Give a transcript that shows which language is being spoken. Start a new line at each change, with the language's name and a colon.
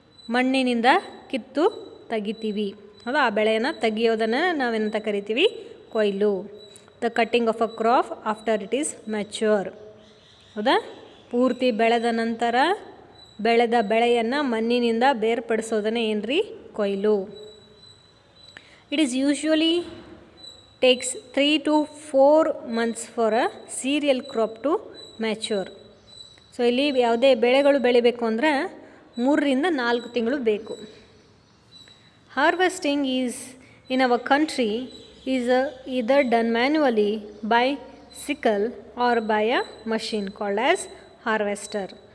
Kannada: ಮಣ್ಣಿನಿಂದ ಕಿತ್ತು ತೆಗಿತೀವಿ, ಹೌದಾ? ಆ ಬೆಳೆಯನ್ನು ತೆಗಿಯೋದನ್ನು ನಾವೇನಂತ ಕರಿತೀವಿ? ಕೊಯ್ಲು.
English: the cutting of a crop after it is mature,
Kannada: ಹೌದಾ? ಪೂರ್ತಿ ಬೆಳೆದ ನಂತರ ಬೆಳೆದ ಬೆಳೆಯನ್ನು ಮಣ್ಣಿನಿಂದ ಬೇರ್ಪಡಿಸೋದನ್ನೇ ಏನು ರೀ? ಕೊಯ್ಲು.
English: It is usually takes 3 to 4 months for a cereal crop to mature.
Kannada: So ಇಲ್ಲಿ ಯಾವುದೇ ಬೆಳೆಗಳು ಬೆಳಿಬೇಕು ಅಂದರೆ 3ರಿಂದ 4 ತಿಂಗಳು ಬೇಕು.
English: Harvesting is in our country is either done manually by sickle or by a machine called as harvester.